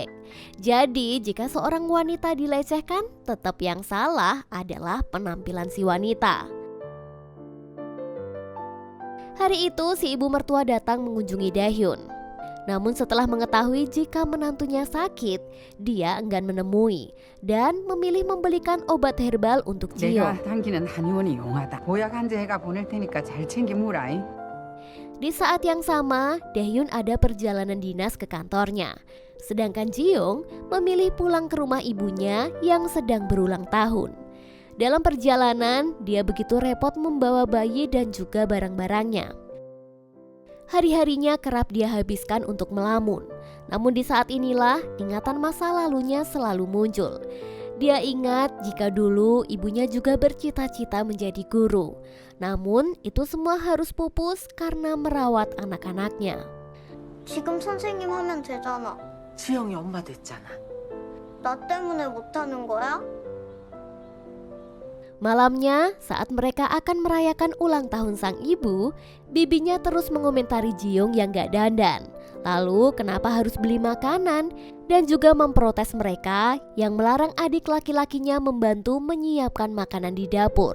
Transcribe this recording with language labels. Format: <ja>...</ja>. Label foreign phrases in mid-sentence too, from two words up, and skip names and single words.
<id>Jadi, jika seorang wanita dilecehkan, tetap yang salah adalah penampilan si wanita. Hari itu, si ibu mertua datang mengunjungi Dahyun. Namun setelah mengetahui jika menantunya sakit, dia enggan menemui dan memilih membelikan obat herbal untuk Ji-young.</id> <ko>내가 당기는 한의원이 용하다. 보약 한 제가 보낼 테니까 잘 챙겨 무라이.</ko> <id>Di saat yang sama, Dahyun ada perjalanan dinas ke kantornya. Sedangkan Ji-young memilih pulang ke rumah ibunya yang sedang berulang tahun. Dalam perjalanan, dia begitu repot membawa bayi dan juga barang-barangnya. Hari-harinya kerap dia habiskan untuk melamun. Namun di saat inilah ingatan masa lalunya selalu muncul. Dia ingat jika dulu ibunya juga bercita-cita menjadi guru. Namun itu semua harus pupus karena merawat anak-anaknya.</id> <ko>지금 선생님 하면 되잖아. 지영이 엄마 됐잖아. 나 때문에 못하는 거야?</ko> <id>Malamnya, saat mereka akan merayakan ulang tahun sang ibu, bibinya terus mengomentari Ji-young yang gak dandan. Lalu kenapa harus beli makanan? Dan juga memprotes mereka yang melarang adik laki-lakinya membantu menyiapkan makanan di dapur.</id>